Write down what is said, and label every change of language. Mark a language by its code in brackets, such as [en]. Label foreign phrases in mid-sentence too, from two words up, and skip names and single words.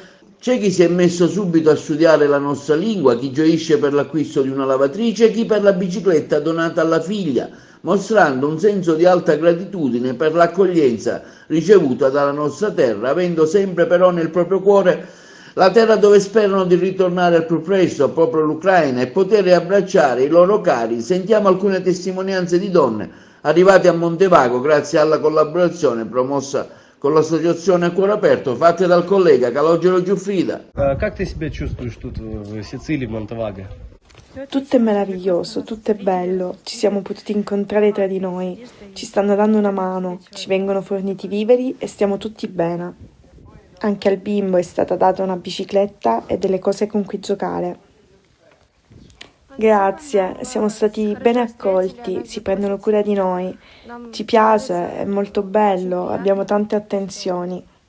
[it] C'è chi si è messo subito a studiare la nostra lingua, chi gioisce per l'acquisto di una lavatrice, chi per la bicicletta donata alla figlia, mostrando un senso di alta gratitudine per l'accoglienza ricevuta dalla nostra terra, avendo sempre però nel proprio cuore la terra dove sperano di ritornare al più presto, proprio l'Ucraina, e poter abbracciare i loro cari. Sentiamo alcune testimonianze di donne arrivate a Montevago grazie alla collaborazione promossa con l'associazione A Cuore Aperto, fatte dal collega Calogero Giuffrida. [ru] Как ты себя чувствуешь тут в Сицилии, в Монтеваго? [it] Tutto è meraviglioso, tutto è bello, ci siamo potuti incontrare tra di noi, ci stanno dando una mano, ci vengono forniti viveri e stiamo tutti bene. Anche al bimbo è stata data una bicicletta e delle cose con cui giocare. Grazie, siamo stati ben accolti, si prendono cura di noi, ci piace, è molto bello, abbiamo tante attenzioni.